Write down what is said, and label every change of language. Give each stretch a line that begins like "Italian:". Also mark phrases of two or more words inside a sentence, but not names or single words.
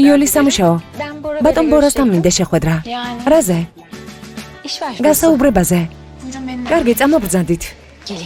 Georgian: იოლის სამუშაო.
Turkish: Ben Bora
Georgian: ბატონ
Turkish: Bey'le
Georgian: ბორასთან
Turkish: görüşecektim.
Georgian: მინდა შეხვედრა.
Turkish: Yani
Georgian: რაზე?
Turkish: iş var.
Georgian: გასაუბრებაზე.
Turkish: Buyurun benimle.
Georgian: კარგი, წამობრძანდით.
Turkish: Geleyim.